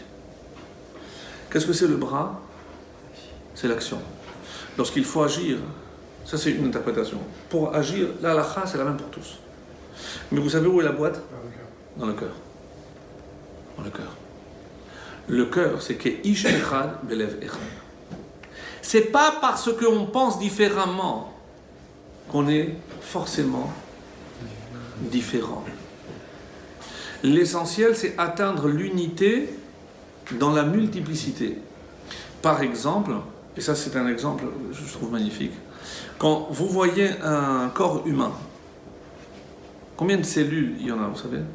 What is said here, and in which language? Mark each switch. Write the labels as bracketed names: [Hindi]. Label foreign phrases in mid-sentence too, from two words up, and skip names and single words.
[French] Qu'est-ce que c'est le bras? C'est l'action. Lorsqu'il faut agir, ça c'est une interprétation. Pour agir, la halakha, c'est la même pour tous. Mais vous savez où est la boîte? Dans le cœur. Dans le cœur. Le cœur, c'est que [Hebrew] איש אחד בלב אחד. [French] C'est pas parce qu'on pense différemment qu'on est forcément différent. L'essentiel, c'est atteindre l'unité dans la multiplicité. Par exemple, et ça c'est un exemple, je trouve magnifique, quand vous voyez un corps humain, Combien de cellules il y en a, vous savez?